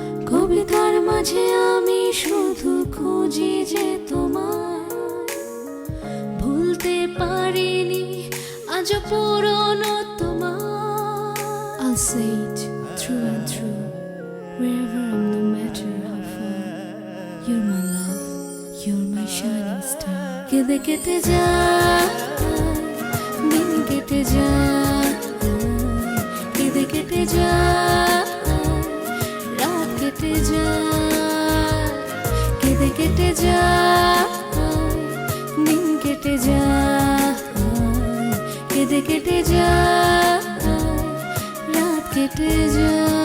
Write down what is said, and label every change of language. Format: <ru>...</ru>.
<bn>কবিতার মাঝে আমি শুধু খুঁজি যে তোমায়, ভুলতে পারিনি আজ পুরনো তোমার।</bn> <en>I'll say it through and through, wherever I'm, no matter how far. You're my love, you're my shining star.</en> <bn>কেঁদে কেটে যায়, দিন কেটে যায়, কেঁদে কেটে যায়, রাত কেটে যায়, কেঁদে কেটে যায়, দিন কেটে যায়, কেঁদে কেটে যায়, রাত কেটে যায়।</bn>